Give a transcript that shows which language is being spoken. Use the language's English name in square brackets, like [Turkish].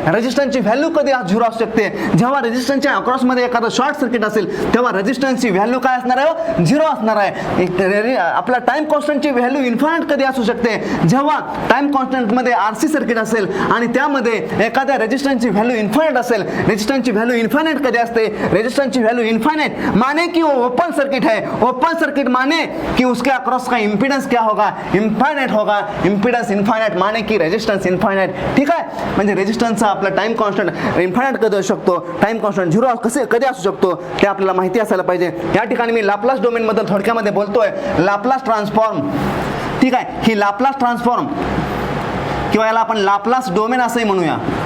[Marathi] रेजिस्टन्सची value कधी 0 असू शकते, जेव्हा रेजिस्टन्सच्या अक्रॉस मध्ये एखादं शॉर्ट सर्किट असेल तेव्हा रेजिस्टन्सची व्हॅल्यू काय असणार आहे, 0 असणार आहे. आपला टाइम कॉन्स्टंटची व्हॅल्यू इन्फायनाइट कधी असू शकते, जेव्हा टाइम कॉन्स्टंट मध्ये आरसी सर्किट असेल आणि त्यामध्ये एखाद्या रेजिस्टन्सची व्हॅल्यू इन्फायनाइट असेल. रेजिस्टन्सची व्हॅल्यू इन्फायनाइट कधी असते, रेजिस्टन्सची व्हॅल्यू इन्फायनाइट [Hindi] माने कि वो ओपन सर्किट है, ओपन सर्किट माने कि उसके अक्रॉस का इंपीडेंस क्या होगा, इन्फायनाइट होगा. इंपीडेंस इन्फायनाइट माने की रेजिस्टन्स इन्फायनाइट. [Marathi] ठीक आहे, म्हणजे रेजिस्टन्सचा आपला टाइम कॉन्स्टंट इन्फायनाइट कधी असू शकतो, टाइम कॉन्स्टंट 0 कधी असू शकतो ते आपल्याला माहिती असायला पाहिजे. या ठिकाणी मी लाप्लास डोमेन बद्दल थोडक्यामध्ये बोलतोय. लाप्लास ट्रान्सफॉर्म, ठीक आहे, ही लाप्लास ट्रान्सफॉर्म किंवा याला आपण लाप्लास डोमेन असंही म्हणूया.